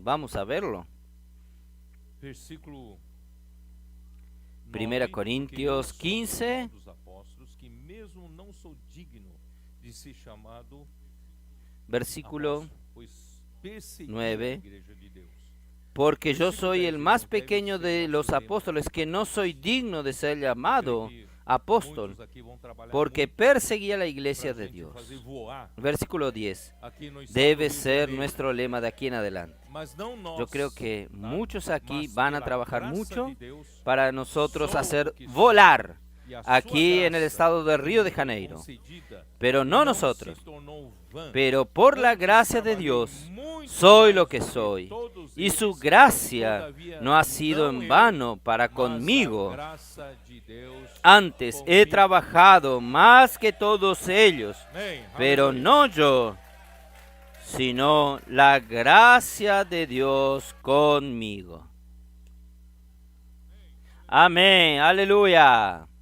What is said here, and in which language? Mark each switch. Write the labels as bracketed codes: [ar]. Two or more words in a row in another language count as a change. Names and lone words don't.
[es] Vamos a verlo. 1 Corintios 15, versículo 9. Porque yo soy el más pequeño de los apóstoles, que no soy digno de ser llamado apóstol, [pt] Muitos aqui vão trabalhar [es] porque [pt] muito [es] perseguía la iglesia [pt] pra [es] de [pt] gente [es] Dios. [pt] fazer voar [es] Versículo 10. [pt] aqui no estado do [es] Debe [pt] Rio de [es] ser [pt] Janeiro. [es] nuestro lema de aquí en adelante. [pt] Mas não nós, [es] Yo creo que [pt] tá? [es] muchos aquí [pt] Mas [es] van a [pt] pela [es] trabajar [pt] graça [es] mucho [pt] de Deus, [es] para nosotros [pt] sou [es] hacer [pt] o que sou, [es] volar [pt] e a sua [es] aquí en el [pt] graça [es] estado de Río de [pt] me [es] Janeiro. [pt] concedida [es] Pero no [pt] não [es] nosotros, [pt] se tornou vã. [es] pero por la [pt] Antes [es] gracia de [pt] trabalhei [es] Dios [pt] muito [es] soy [pt] mais [es] lo que [pt] do que [es] soy. [pt] todos [es] Y su [pt] eles, [es] gracia [pt] todavia [es] no ha sido [pt] não [es] en [pt] eu, [es] vano para [pt] mas a [es] conmigo. [pt] graça de Deus [es] Antes he [pt] comigo. [es] trabajado más que todos ellos, [pt] Amém. [es] pero [pt] Aleluia. [es] no yo, sino la gracia de Dios conmigo. Amén, aleluya.